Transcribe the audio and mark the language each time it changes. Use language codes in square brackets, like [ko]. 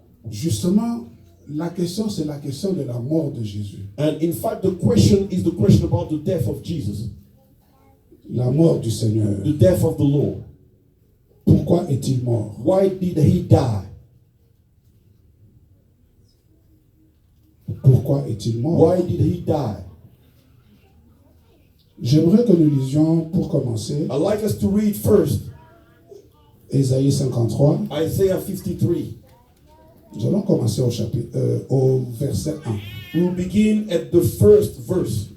[fr] Justement, la question, c'est la question de la mort de Jésus. [en] And in fact, the question is the question about the death of Jesus, [fr] La mort du Seigneur. [en] the death of the Lord. [fr] Pourquoi est-il mort? [en] Why did he die? [fr] Pourquoi est-il mort? [en] Why did he die? [fr] J'aimerais que nous lisions, pour commencer, [en] I'd like us to read first [fr] Ésaïe 53. [en] Isaiah 53. [fr] Nous allons commencer au verset 1. [en] We will begin at the first verse.